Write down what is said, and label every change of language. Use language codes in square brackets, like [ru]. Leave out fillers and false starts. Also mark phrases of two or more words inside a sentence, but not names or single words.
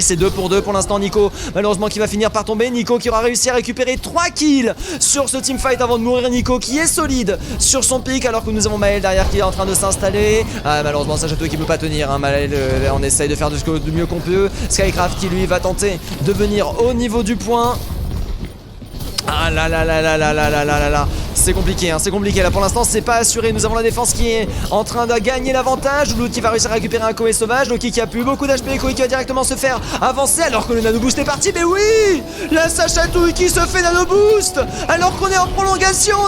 [fr] C'est 2 pour 2 pour l'instant. Nico malheureusement qui va finir par tomber. Nico qui aura réussi à récupérer 3 kills sur ce teamfight avant de mourir. Nico qui est solide sur son pic alors que nous avons Maël derrière qui est en train de s'installer. Malheureusement Sachato qui peut pas tenir hein. Maël on essaye de faire du mieux qu'on peut. Skycraft qui lui va tenter de venir au niveau du point. Ah là là là là là là là là là. C'est compliqué, hein, c'est compliqué. Là pour l'instant c'est pas assuré. Nous avons la défense qui est en train de gagner l'avantage. Louloute qui va réussir à récupérer un Koei sauvage. Loki qui a plus beaucoup d'HP. Koei qui va directement se faire avancer alors que le [en] nano boost [fr] est parti. Mais oui, la Sachatouille qui se fait [en] nano boost [fr] alors qu'on est en prolongation.